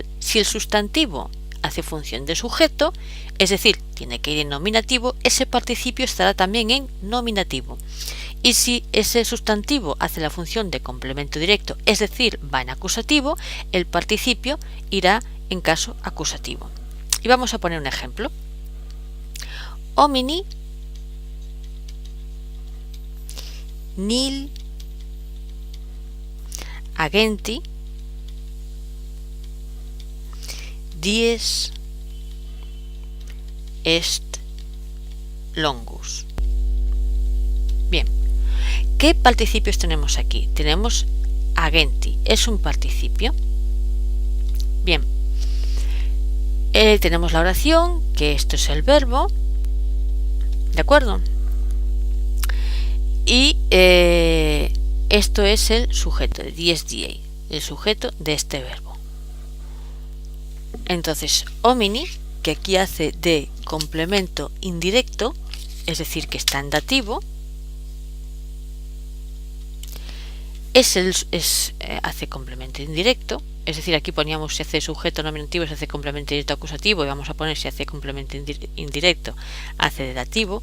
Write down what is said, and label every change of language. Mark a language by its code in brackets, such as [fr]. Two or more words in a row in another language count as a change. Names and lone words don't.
[es] Si el sustantivo hace función de sujeto, es decir, tiene que ir en nominativo, ese participio estará también en nominativo. Y si ese sustantivo hace la función de complemento directo, es decir, va en acusativo, el participio irá en caso acusativo. Y vamos a poner un ejemplo. [la] Homini nil agenti dies est longus. [es] Bien, ¿qué participios tenemos aquí? Tenemos agenti, es un participio. Bien, tenemos la oración, que esto es el verbo, ¿de acuerdo? Y esto es el sujeto, de [la] dies diei, [es] el sujeto de este verbo. Entonces, homini, que aquí hace de complemento indirecto, es decir, que está en dativo, hace complemento indirecto, es decir, aquí poníamos si hace sujeto nominativo, si hace complemento directo acusativo, y vamos a poner si hace complemento indirecto, hace de dativo.